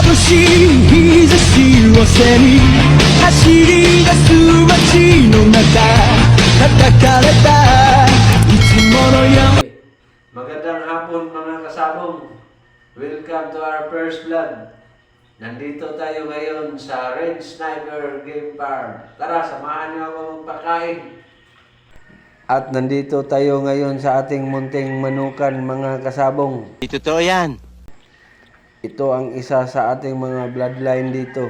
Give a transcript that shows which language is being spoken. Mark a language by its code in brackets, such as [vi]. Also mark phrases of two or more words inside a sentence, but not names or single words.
[ja] 日差しを背に走り出す街の中叩かれたいつものように [tl] Magandang hapon mga kasabong. [en] Welcome to our first vlog. [tl] Nandito tayo ngayon sa Red Sniper Game Park. Tara, samahan niyo ako magpakain. At nandito tayo ngayon sa ating munting manukan mga kasabong. Totoo yan. Ito ang isa sa ating mga bloodline dito.